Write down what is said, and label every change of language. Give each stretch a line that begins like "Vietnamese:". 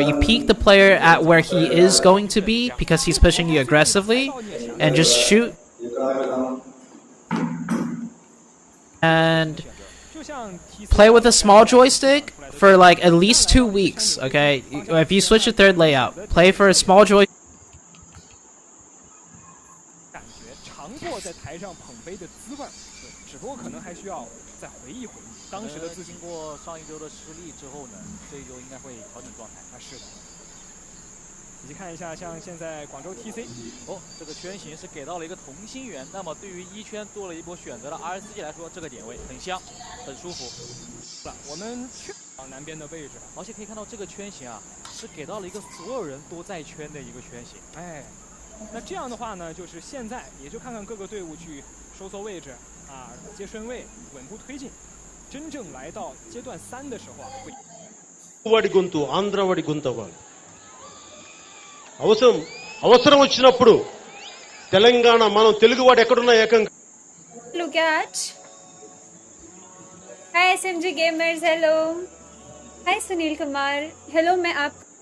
English: You peek the player at where he is going to be because he's pushing you aggressively, and just shoot. And play with a small joystick for like at least 2 weeks, okay? If you switch to third layout, play for a small joystick.
Chinese: 尝过在台上捧杯的滋味，只不过可能还需要再回忆回忆当时的自己。经过上一周的失利之后呢，这一周应该会调整状态。是的。以及看一下，像现在广州 TC，这个圈型是给到了一个同心圆。那么对于一圈做了一波选择的 RSG 来说，这个点位很香，很舒服。我们圈南边的位置，而且可以看到这个圈型啊，是给到了一个所有人都在圈的一个圈型。哎。那这样的话呢，就是现在也就看看各个队伍去收缩位置啊，接顺位，稳步推进。真正来到阶段3的时候啊，会。
Telugu: వాడి గొంతు ఆంధ్ర వాడి గొంతు అవ్వాలి. అవసరం వచ్చినప్పుడు తెలంగాణ మనం తెలుగువాడు ఎక్కడున్నా ఏకంగా.
English: Look at. Hi SMG gamers, hello. Hi Sunil Kumar, hello.
Hindi: मैं आप